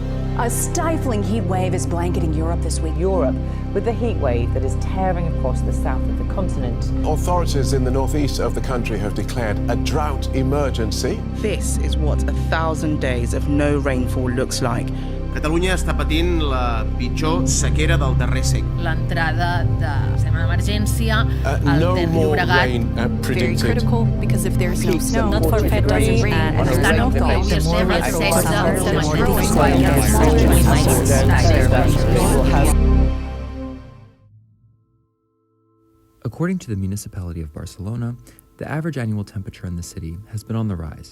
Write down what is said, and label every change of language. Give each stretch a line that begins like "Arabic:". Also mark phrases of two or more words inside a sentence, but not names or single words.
English: A stifling heat wave is blanketing Europe this week. Europe, with the heat wave that is tearing across the south of the continent. Authorities in the northeast of the country have declared a drought emergency. This is what 1,000 days of no rainfall looks like.
Catalan: Catalunya està patint la pitjor sequera del darrer segle. L'entrada de sistema d'emergència al Ter Llobregat.
English: Very critical because if there's no snow, not for if it doesn't rain, and there's no thaw. According to the municipality of Barcelona, the average annual temperature in the city has been on the rise.